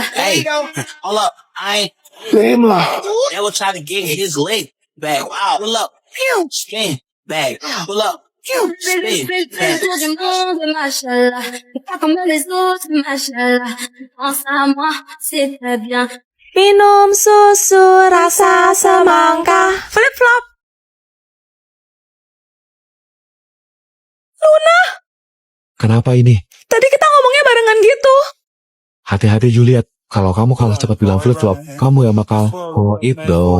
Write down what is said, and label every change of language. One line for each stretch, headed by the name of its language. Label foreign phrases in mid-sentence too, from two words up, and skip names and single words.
English: Hey, hold up. same lah. They will try to get his leg back. Wow. Pull up. Spin. Back. Pull up. Spin. Back.
Arabic: Mashallah.
French: Pas comme les autres, mashallah. Pense à moi, c'est très bien.
Indonesian: Minum susu rasa semangka.
English: Flip-flop.
Indonesian: Kenapa ini? Tadi kita ngomongnya barengan gitu. Hati-hati Juliet. Kalau kamu kalah cepat bilang flip-flop, kamu yang bakal koit dong.